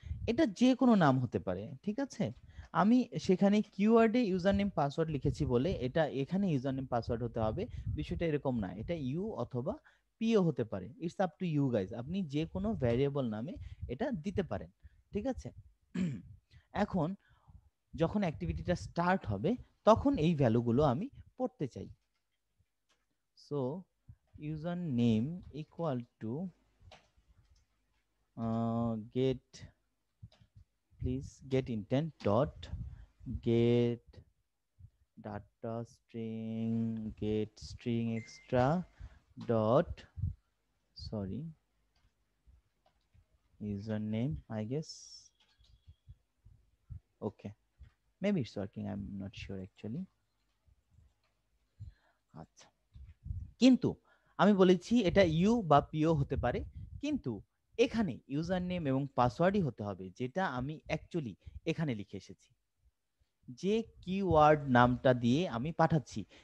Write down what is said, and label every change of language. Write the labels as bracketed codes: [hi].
[bn] এটা যে কোনো নাম হতে পারে, ঠিক আছে। আমি সেখানে কিওয়ার্ডে ইউজার নেম পাসওয়ার্ড লিখেছি বলে এটা এখানে ইউজার নেম পাসওয়ার্ড হতে হবে, বিষয়টা এরকম না। এটা ইউ অথবা পিও হতে পারে, [en] It's up to you guys. [bn] আপনি যে কোনো ভ্যারিয়েবল নামে এটা দিতে পারেন, ঠিক আছে। এখন যখন অ্যাক্টিভিটিটা স্টার্ট হবে তখন এই ভ্যালুগুলো আমি পড়তে চাই। [en] So user name equal to get, please get intent dot get data string, get string extra dot, sorry, username, I guess. Okay, maybe it's working, I'm not sure actually. [bn] আচ্ছা, কিন্তু আমি বলেছি এটা ইউ বা পিও হতে পারে, কিন্তু এখানে ইউজার নেম এবং পাসওয়ার্ডই হতে হবে, যেটা আমি অ্যাকচুয়ালি এখানে লিখে এসেছি, যে কিওয়ার্ড নামটা দিয়ে আমি পাঠাচ্ছি।